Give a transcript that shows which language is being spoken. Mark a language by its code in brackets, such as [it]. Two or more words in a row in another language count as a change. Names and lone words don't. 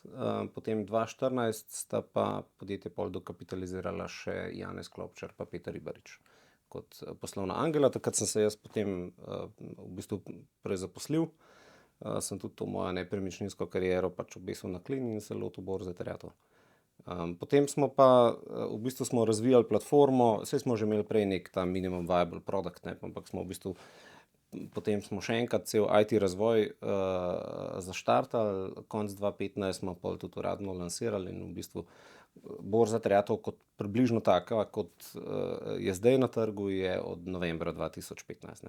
[sl] Potem 2014 sta pa podjetje pol dokapitalizirala še Janez Klopčar pa Peter Ribarič kot poslovna angela. Takrat sem se jaz potem v bistvu prezaposlil. Sem tudi to mojo nepremičninsko kariero pač obesil na klin in se lotil Borze terjatev. Potem smo pa v bistvu smo razvijali platformo, saj smo že imeli prej nek ta [en] minimum viable product, [sl] ne, ampak smo v bistvu potem smo še enkrat cel IT razvoj zaštartali, konec 2015 smo pol tudi uradno lansirali in v bistvu Borza terjatev kot približno taka, kot je zdaj na trgu, je od novembra 2015, ne.